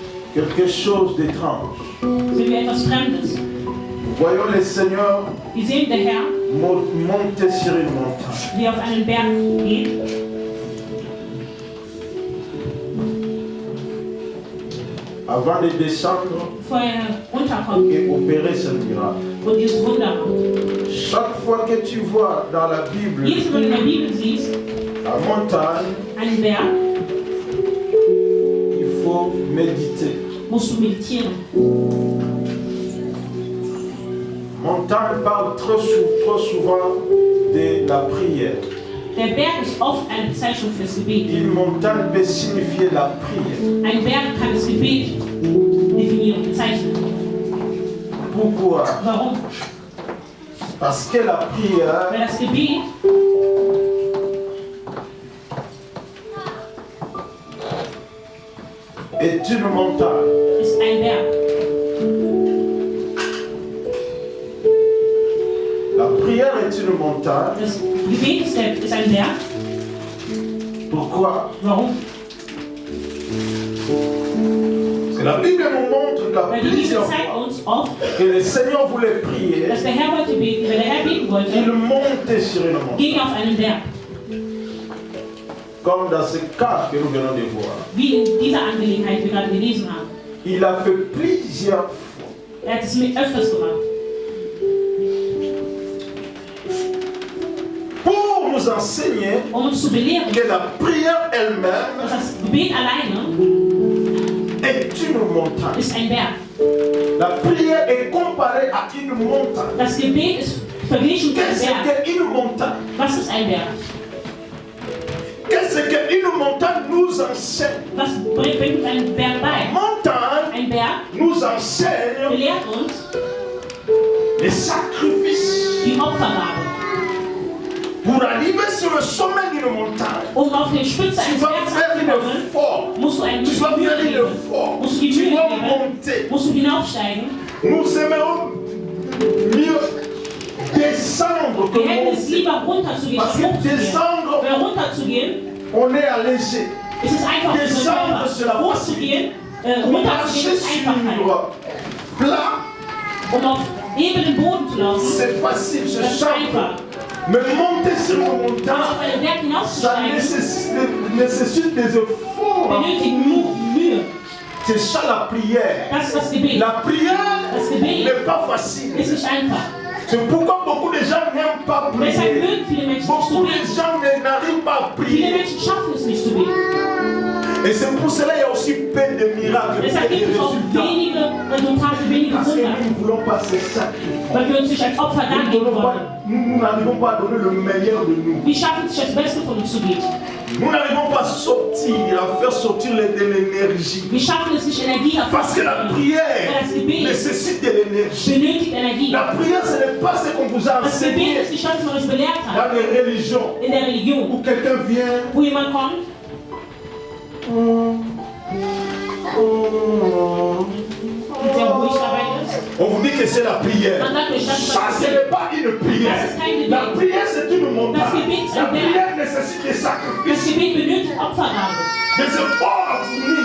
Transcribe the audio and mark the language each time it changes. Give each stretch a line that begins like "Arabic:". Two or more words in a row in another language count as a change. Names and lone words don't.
French: quelque chose d'étrange.
German: sehen wir etwas Fremdes.
French: Voyons le Seigneur
German: Wir sehen der Herr,
French: monter sur une montagne.
German: wie er auf einen Berg geht.
French: Avant de descendre
German: Bevor er runterkommt
French: et opérer ce miracle.
German: und dieses Wunder macht.
French: Chaque fois que tu vois dans la Bible
German: Jedes Mal, wenn du in der Bibel siehst,
French: la montagne,
German: einen Berg,
French: il faut méditer.
German: musst du meditieren.
French: Montagne parle trop souvent de la prière.
German: Der Berg ist oft eine Bezeichnung fürs Gebet.
French: Une montagne peut signifier la prière.
German: Ein Berg kann das Gebet definieren, bezeichnen.
French: Pourquoi?
German: Warum?
French: Parce que la prière
German: Weil das Gebet
French: est une montagne.
German: ist ein Berg.
French: La prière est une montagne.
German: Das Gebet ist ein Berg.
French: Pourquoi?
German: Warum?
French: Parce que la Bible nous montre qu'à
German: Weil die Bibel
French: plusieurs
German: zeigt
French: fois
German: uns oft,
French: que le Seigneur voulait prier,
German: dass der Herr wollte beten. Wenn der Herr beten
French: il
German: wollte,
French: montait sur une montagne.
German: ging er auf einen Berg.
French: Comme dans ce cas que nous venons de voir.
German: Wie in dieser Angelegenheit, die wir gerade gelesen haben.
French: Il a fait plusieurs fois.
German: Er hat es mit öfters gemacht.
French: Pour nous enseigner
German: Uns zu belehren,
French: que la prière elle-même
German: dass das Gebet alleine
French: est une montagne.
German: ist ein Berg.
French: La prière est comparée à une montagne.
German: Das Gebet ist verglichen mit
French: Qu'est-ce
German: einem Berg.
French: qu'une montagne?
German: Was ist ein Berg?
French: Qu'est-ce qu'une montagne nous enseigne?
German: Was bringt ein Berg bei?
French: Montagne
German: Ein Berg
French: nous enseigne
German: belehrt uns
French: les sacrifices.
German: die Opfergabe.
French: Pour arriver sur le sommet d'une montagne,
German: Auf die Spitze
French: tu
German: eines
French: dois
German: Bergs
French: faire un
German: anzukommen,
French: effort.
German: musst du einen
French: Tu dois
German: Mühe
French: faire un
German: geben.
French: effort.
German: Musst du die
French: Tu
German: Mühe
French: dois
German: geben,
French: monter.
German: musst du hinaufsteigen.
French: Nous aimerons mieux descendre que
German: Wir hätten es
French: monter.
German: lieber runterzugehen,
French: Parce
German: als
French: que
German: hochzugehen.
French: descendre,
German: Weil runterzugehen,
French: on est allégé.
German: ist es einfach für den
French: Descendre, c'est la
German: Körper. Hochzugehen, runterzugehen
French: Marcher
German: ist Einfachheit.
French: sur plat,
German: Um auf ebenen Boden zu laufen,
French: c'est facile,
German: das
French: c'est
German: ist
French: simple.
German: einfach.
French: Mais monter sur une
German: Aber
French: montagne,
German: auf einen Berg
French: ça
German: hinaufzusteigen,
French: nécessite des efforts.
German: benötigt Mühe.
French: C'est ça la prière.
German: Das ist das Gebet.
French: La prière
German: Das Gebet
French: n'est pas facile.
German: ist nicht einfach.
French: C'est pourquoi beaucoup de gens n'aiment pas
German: Deshalb
French: prier.
German: mögen viele Menschen nicht zu
French: Beaucoup de
German: beten.
French: gens n'arrivent pas à
German: Viele
French: prier.
German: Menschen schaffen es nicht zu beten.
French: Et c'est pour cela qu'il y a aussi peu de miracles, peu
German: Deshalb
French: de
German: gibt es auch
French: résultats.
German: wenige Resultate, wenige
French: Parce que
German: Wunder,
French: nous ne voulons pas se sacrifier.
German: weil wir uns nicht als Opfer dargeben wollen.
French: Nous n'arrivons pas à donner le meilleur de nous.
German: Wir schaffen es nicht, das Beste von uns zu geben.
French: Nous n'arrivons pas à sortir, à faire sortir de l'énergie.
German: Wir schaffen es nicht, Energie
French: Parce que la
German: hervorzubringen.
French: prière
German: Das Gebet
French: nécessite de l'énergie.
German: benötigt Energie.
French: La prière, ce n'est pas ce qu'on vous a
German: Das Gebet
French: enseigné
German: ist nicht das, was man euch belehrt hat
French: dans les religions.
German: in der Religion,
French: Où quelqu'un vient,
German: wo jemand kommt und sehr ruhig dabei ist.
French: on vous dit que c'est la prière.
German: Man sagt euch, das ist
French: Ça,
German: das
French: ce
German: Gebet.
French: n'est pas une prière.
German: Das ist kein Gebet.
French: La prière, c'est une montagne.
German: Das Gebet ist
French: La
German: ein Berg.
French: prière nécessite des
German: Das
French: sacrifices,
German: Gebet benötigt Opfergabe,
French: des efforts à fournir.